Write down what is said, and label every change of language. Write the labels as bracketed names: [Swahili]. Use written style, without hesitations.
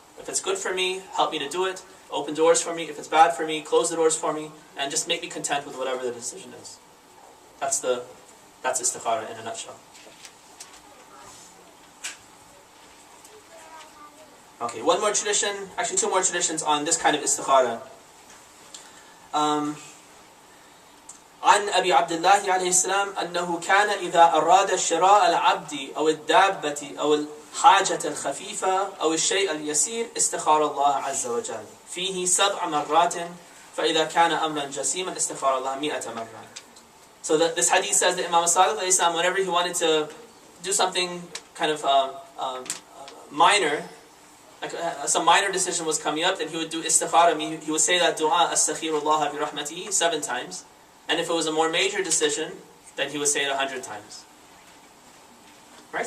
[English] If it's good for me, help me to do it. Open doors for me. If it's bad for me, close the doors for me, and just make me content with whatever the decision is. That's istikhara in a nutshell. Okay, one more tradition, actually 2 more traditions on this kind of istikhara. [Arabic] عن أبي عبد الله عليه السلام أنه كان إذا أراد شراء العبد أو الدابة أو الحاجة الخفيفة أو الشيء اليسير استخار الله عز وجل فيه 7 مرات فإذا كان أمرا جسيما استخار الله 100 مرة. [English] So this hadith says that Imam Sadiq alayhi salam, whenever he wanted to do something kind of minor, like some minor decision was coming up, then he would do istikhara. He would say that dua, astaghfirullah bi rahmatihi 7 times. And if it was a more major decision, then he would say it 100 times. Right?